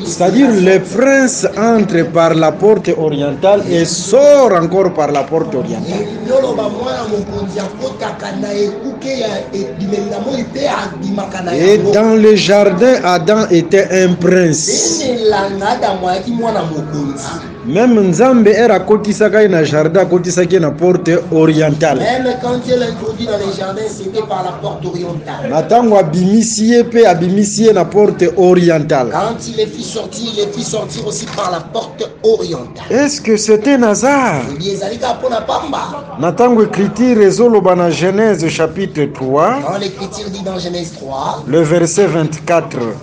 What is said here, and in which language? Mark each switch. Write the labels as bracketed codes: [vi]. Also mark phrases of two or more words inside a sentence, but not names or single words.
[fr] C'est-à-dire le prince entre par la porte orientale et sort encore par la porte orientale. Et dans le jardin, Adam était un prince. [ln] Même Nzambe era kotisaka na jardin, kotisaka na [fr] porte orientale. Même quand Dieu l'introduit dans les jardins, c'était par la porte orientale. [ln] Natango abimisie pe abimisie na [fr] porte orientale. Quand il les fit sortir, il les fit sortir aussi par la porte orientale. Est-ce que c'était un hasard? [ln] Natango écriture ezoloba na Genèse chapitre 3. [fr] Quand l'écriture dit dans Genèse 3, le verset 24.